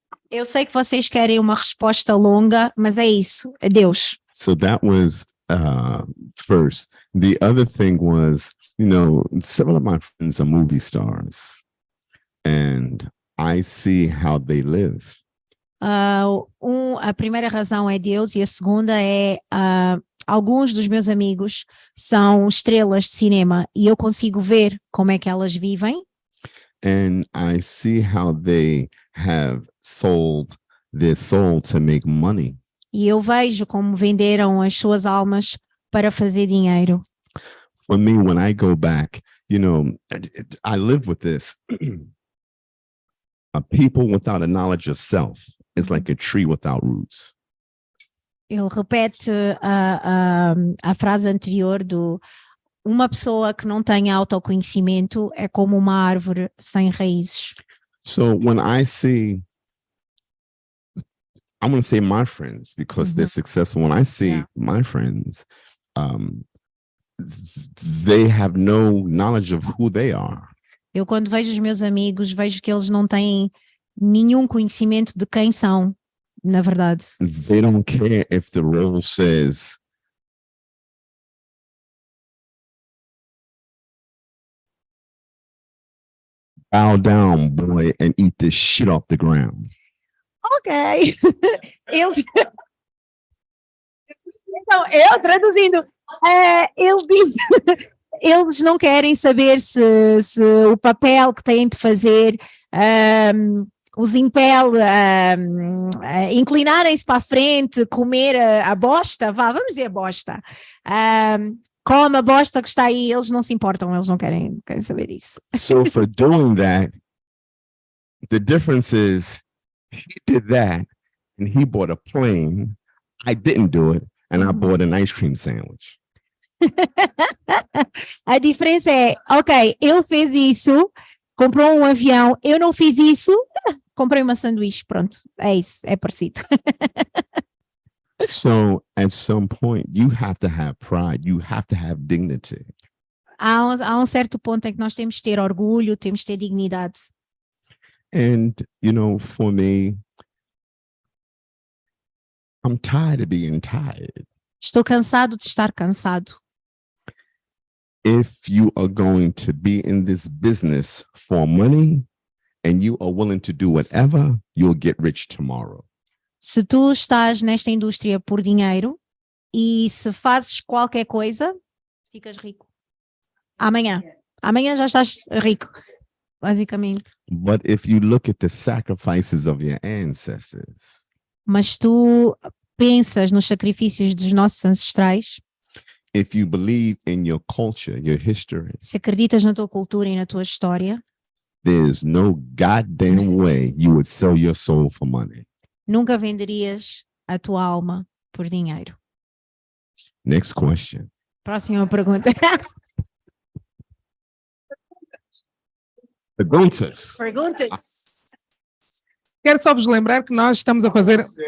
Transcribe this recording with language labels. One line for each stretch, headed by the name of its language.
Portuguese: Eu sei que vocês querem uma resposta longa, mas é isso, é Deus.
English: So that was first. The other thing was, you know, several of my friends are movie stars, and I see how they live.
Portuguese: A primeira razão é Deus e a segunda é alguns dos meus amigos são estrelas de cinema e eu consigo ver como é que elas vivem.
English: And I see how they have sold their soul to make money.
Portuguese: E eu vejo como venderam as suas almas para fazer dinheiro.
English: For me, when I go back, you know, I live with this. A people without a knowledge of self is like a tree without roots.
Portuguese: Ele repete a frase anterior do uma pessoa que não tem autoconhecimento é como uma árvore sem raízes.
English: So when I see, I'm going to say my friends because they're successful. When I see my friends, they have no knowledge of who they are.
Portuguese: Eu quando vejo os meus amigos, vejo que eles não têm nenhum conhecimento de quem são, na verdade.
English: They don't care if the role says bow down, boy, and eat this shit off the ground.
Portuguese: Ok. Eles... Então, eu traduzindo, ele diz, eles não querem saber se o papel que têm de fazer os impele a inclinarem-se para a frente, comer a bosta, vamos dizer a bosta, come a bosta que está aí, eles não se importam, eles não querem saber isso.
English: So for doing that, the difference is he did that and he bought a plane. I didn't do it and I bought an ice cream sandwich.
Portuguese: A diferença é, ok, ele fez isso, comprou um avião, eu não fiz isso, comprei uma sanduíche, pronto, é isso, é parecido.
English: So at some point you have to have pride, you have to have dignity.
Portuguese: Há certo ponto em que nós temos de ter orgulho, temos de ter dignidade.
English: And, you know, for me, I'm tired of being tired.
Portuguese: Estou cansado de estar cansado.
English: If you are going to be in this business for money and you are willing to do whatever, you'll get rich tomorrow.
Portuguese: Se tu estás nesta indústria por dinheiro, e se fazes qualquer coisa, ficas rico. Amanhã já estás rico, basicamente.
English: But if you look at the sacrifices of your ancestors,
Portuguese: Mas tu pensas nos sacrifícios dos nossos ancestrais,
English: if you believe in your culture, your history,
Portuguese: se acreditas na tua cultura e na tua história,
English: there's no goddamn way you would sell your soul for money.
Portuguese: nunca venderias a tua alma por dinheiro.
English: Next question.
Portuguese: Próxima pergunta. Perguntas. Perguntas. Quero só vos lembrar que nós estamos a fazer.